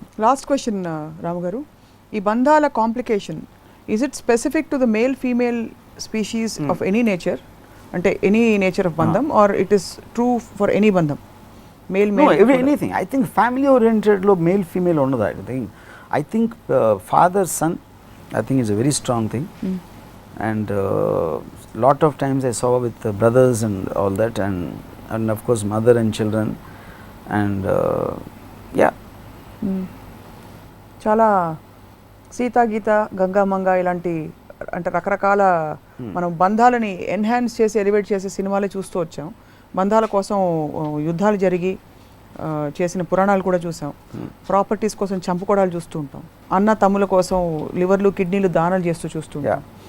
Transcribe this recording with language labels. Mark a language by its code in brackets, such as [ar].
[en] Last question Ramu garu, ఈ బంధాల complication, is it specific to the male female species of any nature, అంటే any nature of బంధం, or it is true for any బంధం? Male anything. I think family ఓరియంటెడ్లో male female ఉండదు. I think father son, I think it's a very strong thing. And lot of times I saw with brothers and all that, and of course mother and children, and yeah. [te] చాలా సీతా గీత, గంగా మంగ ఇలాంటి అంటే రకరకాల మనం బంధాలని enhance చేసి elevate చేసే సినిమాలే చూస్తూ వచ్చాం. బంధాల కోసం యుద్ధాలు జరిగి చేసిన పురాణాలు కూడా చూసాం. ప్రాపర్టీస్ కోసం చంపుకోవడాలు చూస్తూ ఉంటాం. అన్న తమ్ముల కోసం లివర్లు కిడ్నీలు దానాలు చేస్తూ చూస్తుంటాం.